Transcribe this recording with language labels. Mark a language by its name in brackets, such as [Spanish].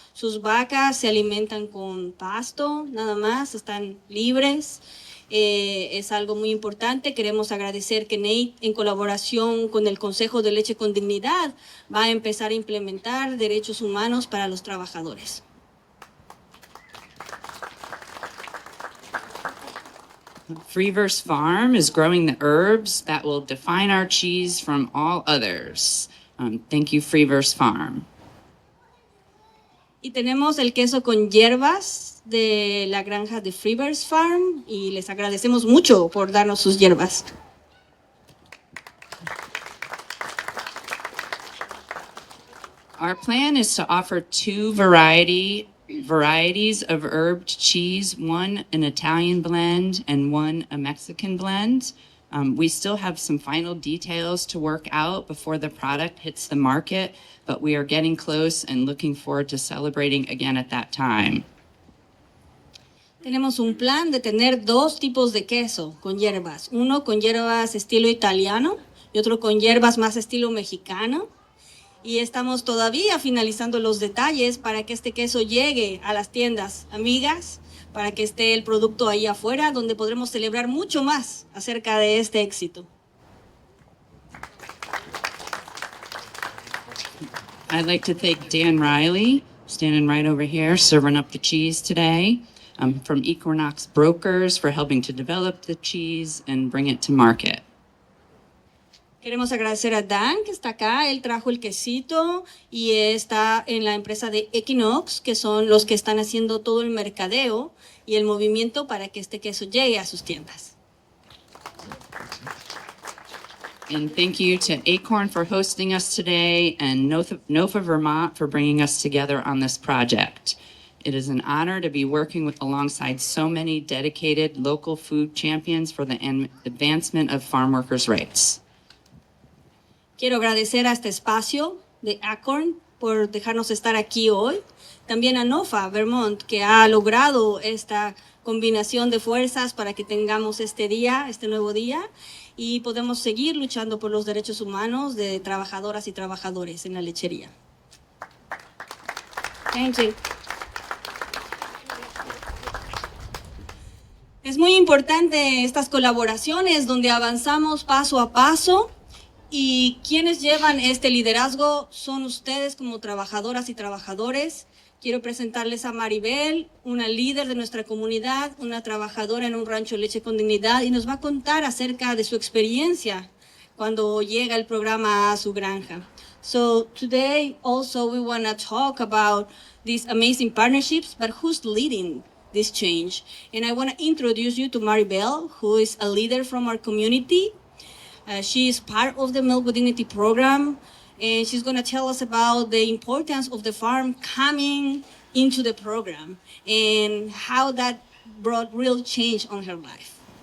[Spanish] Sus vacas se alimentan con pasto, nada más, están libres. Es algo muy importante. Queremos agradecer que Nate, en colaboración con el Consejo de Leche con Dignidad, va a empezar a implementar derechos humanos para los trabajadores. [English] Freeverse Farm is growing the herbs that will define our cheese from all others. Thank you, Freeverse Farm. [Spanish] Y tenemos el queso con hierbas de la granja de Freeverse Farm y les agradecemos mucho por darnos sus hierbas. [English] Our plan is to offer two varieties of herbed cheese, one an Italian blend and one a Mexican blend. We still have some final details to work out before the product hits the market, but we are getting close and looking forward to celebrating again at that time. [Spanish] Tenemos un plan de tener dos tipos de queso con hierbas. Uno con hierbas estilo italiano y otro con hierbas más estilo mexicano. Y estamos todavía finalizando los detalles para que este queso llegue a las tiendas amigas, para que esté el producto ahí afuera, donde podremos celebrar mucho más acerca de este éxito. [English] I'd like to thank Dan Riley, standing right over here, serving up the cheese today, from Equinox Brokers for helping to develop the cheese and bring it to market. [Spanish] Queremos agradecer a Dan, que está acá. Él trajo el quesito y está en la empresa de Equinox, que son los que están haciendo todo el mercadeo y el movimiento para que este queso llegue a sus tiendas. [English] And thank you to Acorn for hosting us today and NOFA Vermont for bringing us together on this project. It is an honor to be working alongside so many dedicated local food champions for the advancement of farm workers' rights. [Spanish] Quiero agradecer a este espacio de Acorn por dejarnos estar aquí hoy. También a NOFA Vermont, que ha logrado esta combinación de fuerzas para que tengamos este día, este nuevo día, y podemos seguir luchando por los derechos humanos de trabajadoras y trabajadores en la lechería. [English] Thank you. [Spanish] Es muy importante estas colaboraciones donde avanzamos paso a paso. Y quienes llevan este liderazgo son ustedes como trabajadoras y trabajadores. Quiero presentarles a Maribel, una líder de nuestra comunidad, una trabajadora en un rancho Leche con Dignidad, y nos va a contar acerca de su experiencia cuando llega el programa a su granja. [English] So today also we want to talk about these amazing partnerships, but who's leading this change? And I want to introduce you to Maribel, who is a leader from our community. She is part of the Milk with Dignity program, and she's going to tell us about the importance of the farm coming into the program and how that brought real change on her life.